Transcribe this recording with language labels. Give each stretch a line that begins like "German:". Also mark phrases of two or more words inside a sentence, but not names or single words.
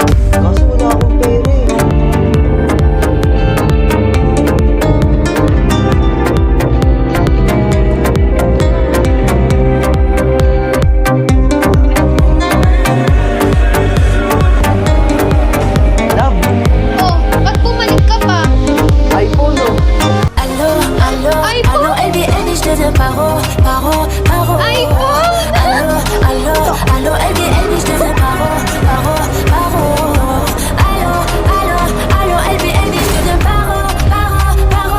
Filipino: Kaso wala akong pera eh. Lab, Oh, ba't bumalik ka pa? iPhone oh.
French: Allô, allô, allô, LBN, je deviens paro, paro, paro.
Filipino: iPhone!
French: Allô, allô, allô, LBN, je deviens paro, paro, paro. Allô, allô, allô, LBN, je deviens paro, paro, paro.